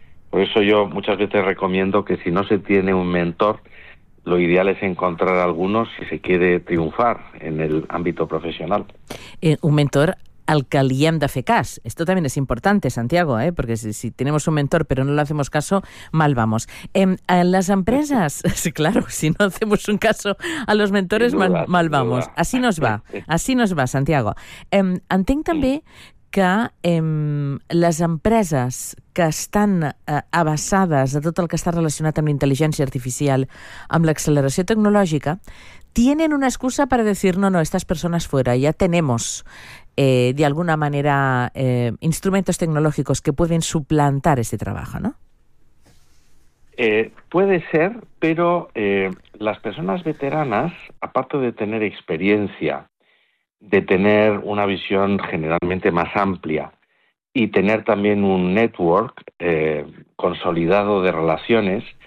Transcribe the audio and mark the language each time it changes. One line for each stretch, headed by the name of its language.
Spanish: Por eso yo muchas veces recomiendo que si no se tiene un mentor, lo ideal es encontrar alguno si se quiere triunfar en el ámbito profesional.
Catalan: Un mentor al que li hem de fer cas.
Spanish: Esto también es importante, Santiago, ¿eh? Porque si tenemos un mentor pero no le hacemos caso, mal vamos. En las empresas, sí, claro, si no hacemos un caso a los mentores, duda, mal vamos. Duda. Así nos va, así nos va, Santiago.
Catalan: Entenc també que les empreses que estan avançades a tot el que està relacionat amb l'intel·ligència artificial, amb l'acceleració tecnològica,
Spanish: tienen una excusa para decir no, estas personas fuera, ya tenemos de alguna manera instrumentos tecnológicos que pueden suplantar ese trabajo, ¿no? Puede ser, pero las personas veteranas, aparte de tener experiencia, de tener una visión generalmente más amplia y tener también un network consolidado de relaciones,